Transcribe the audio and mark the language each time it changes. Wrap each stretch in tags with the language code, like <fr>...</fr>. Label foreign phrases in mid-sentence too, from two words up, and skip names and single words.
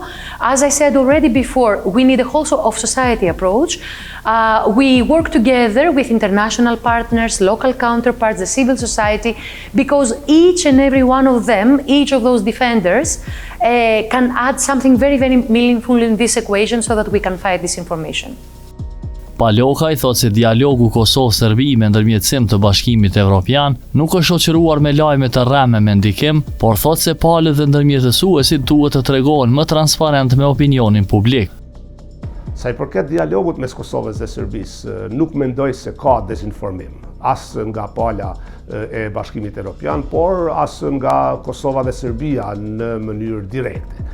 <en>As I said already before, we need a whole of society approach. We work together with international partners, local counterparts, the civil society, because each and every one of them, each of those defenders, can add something very, very meaningful in this equation so that we can fight disinformation.</en> <sq>Palokaj thot se dialogu Kosovë-Serbi me ndërmjetësim të Bashkimit Evropian nuk është shoqëruar me lajme të rreme me ndikim, por thot se palët dhe ndërmjetësuesit duhet të tregohen më transparent me opinionin publik. Sa i përket dialogut mes Kosovës dhe Serbisë, nuk mendoj se ka dezinformim, as nga pala e Bashkimit Evropian, por as nga Kosova dhe Serbia në mënyrë direkte.</sq>